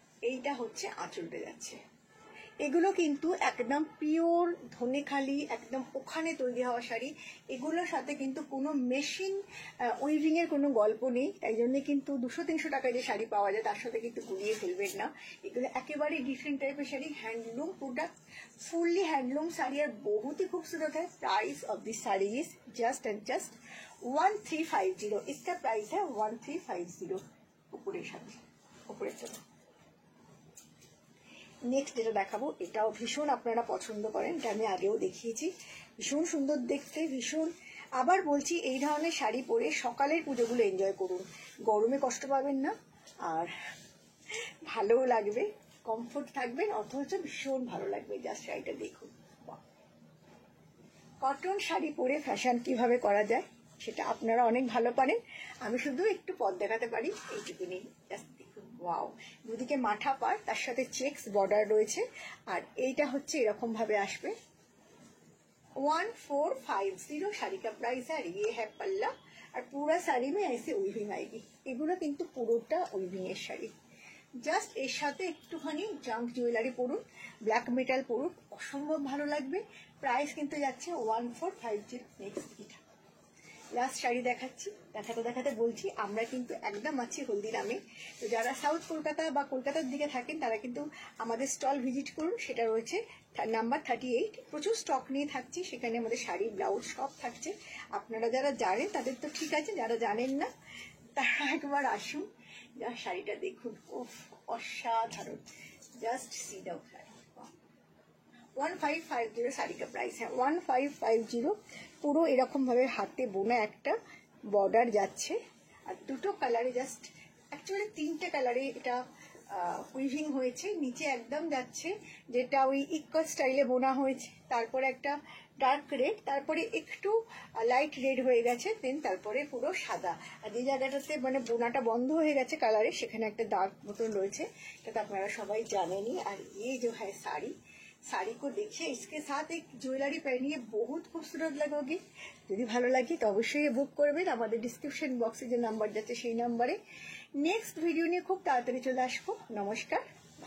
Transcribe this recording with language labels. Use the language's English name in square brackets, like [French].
[Bangla] এইটা হচ্ছে আঁচলতে যাচ্ছে। এগুলো কিন্তু একদম পিওর ধনেখালি, একদম ওখানে তৈরি হওয়া শাড়ি। এগুলোর সাথে কিন্তু কোনো মেশিন উইভিং এর কোনো গল্প নেই, তাই জন্য কিন্তু 200-300 টাকায় যে শাড়ি পাওয়া যায় তার সাথে কিন্তু গুলিয়ে ফেলবেন না। এগুলো একেবারে ডিফারেন্ট টাইপের sari, [Hindi] handloom product, fully handloom sari, और बहुत ही खूबसूरत है। [English] Price of this sari is just and just 1350। [Hindi] इसका प्राइस है 1350 [Bangla] উপরের সাথে, উপরের সাথে। নেক্সট যেটা দেখাবো, এটাও ভীষণ আপনারা পছন্দ করেন, এটা আমি আগেও দেখিয়েছি, ভীষণ সুন্দর দেখতে, ভীষণ। আবার বলছি, এই ধরনের শাড়ি পরে সকালের পুজোগুলো এনজয় করুন, গরমে কষ্ট পাবেন না, আর ভালোও লাগবে, কমফোর্ট থাকবেন, অথচ ভীষণ ভালো লাগবে। জাস্ট শাড়িটা দেখুন। কটন শাড়ি পরে ফ্যাশন কিভাবে করা যায় সেটা আপনারা অনেক ভালো পারেন, আমি শুধু একটু পথ দেখাতে পারি, এইটুকুনি। জাস্ট দেখুন, ওয়াও, দুদিকে মাঠা পাড়, তার সাথে চেক্স বর্ডার রয়েছে, আর এইটা হচ্ছে এরকম ভাবে আসবে। [Hindi] 1450 শাড়ি का प्राइस है। ये है पल्ला, और पूरा শাড়ি में ऐसे উইভিং आएगी। [Bangla] এগুলো কিন্তু পুরোটা উইভিং এর শাড়ি। জাস্ট এর সাথে একটুখানি জাঙ্ক জুয়েলারি পরুন, ব্ল্যাক মেটাল পরুন, অসম্ভব ভালো লাগবে। প্রাইস কিন্তু যাচ্ছে 1450। নেক্সট এটা লাস্ট শাড়ি দেখাচ্ছি। দেখাতে দেখাতে বলছি, আমরা কিন্তু একদম আছি হলদিরামে। তো যারা সাউথ কলকাতা বা কলকাতার দিকে থাকেন তারা কিন্তু আমাদের স্টল ভিজিট করুন, সেটা রয়েছে নাম্বার 38। প্রচুর স্টক নিয়ে থাকছি, সেখানে আমাদের শাড়ি, ব্লাউজ সব থাকছে। আপনারা যারা জানেন তাদের তো ঠিক আছে, যারা জানেন না তারা একবার আসুন। যা শাড়িটা দেখুন, ওফ, অসাধারণ। জাস্ট সি দাও শাড়ি। [Hindi] 1550 শাড়ি का प्राइस है 1550। [Bangla] পুরো এরকম ভাবে হাতে বোনা একটা বর্ডার যাচ্ছে, আর দুটো কালারে, জাস্ট অ্যাকচুয়ালি 3টে কালারে এটা উইভিং হয়েছে। নিচে একদম যাচ্ছে যেটা ওই ইকুয়াল স্টাইলে বোনা হয়েছে, তারপরে একটা ডার্ক রেড, তারপরে একটু লাইট রেড হয়ে গেছে, দেন তারপরে পুরো সাদা। আর যে জায়গাটাতে মানে বোনাটা বন্ধ হয়ে গেছে কালারে, সেখানে একটা দাগ মতন রয়েছে, এটা তো আপনারা সবাই জানেনই। আর এই যে হ্যাঁ শাড়ি, [Hindi] साड़ी को देखिए, इसके साथ एक ज्वेलरी पहनिए, बहुत खूबसूरत लगोगी। [Bangla] যদি ভালো লাগে তো অবশ্যই বুক করবেন, আমাদের ডিসক্রিপশন বক্সে যে নাম্বার যাচ্ছে সেই নাম্বারে। নেক্সট ভিডিও নিয়ে খুব তাড়াতাড়ি চলে আসবো। নমস্কার।